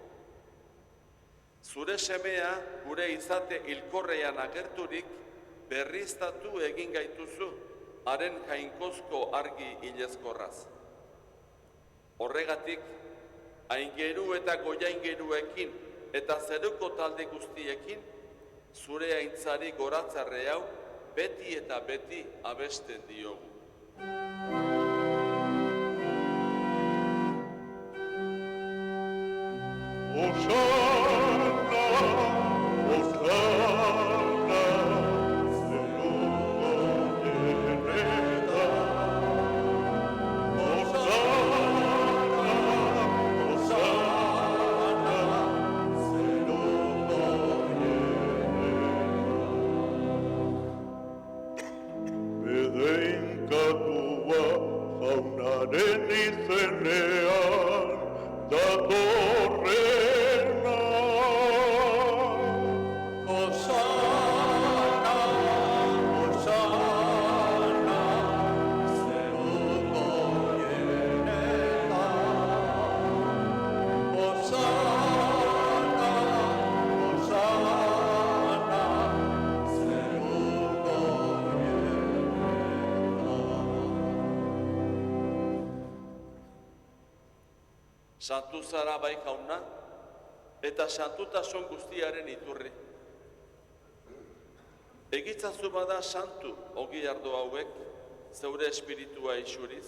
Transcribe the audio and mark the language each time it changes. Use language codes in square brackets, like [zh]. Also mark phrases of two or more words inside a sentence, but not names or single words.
[eu] Zure semea gure izate hilkorrean agerturik berriztatu egin gaituzu, haren jainkozko argi hilezkorraz. Horregatik, aingeru eta goiaingeruekin eta zeruko talde guztiekin, zure aintzari goratzarre hau beti eta beti abesten diogu. Hosanna, Hosanna, zeruko jenetan. Hosanna, Hosanna, zeruko jenetan. Bedeinkatua jaunaren izenean datorrena. Hosanna, Hosanna, zeruko jenetan. Hosanna, Hosanna, zeruko Santu zara bai jauna, eta santutasun guztiaren iturri. Egitzazu bada santu ogi ardo hauek, zeure espiritua isuriz.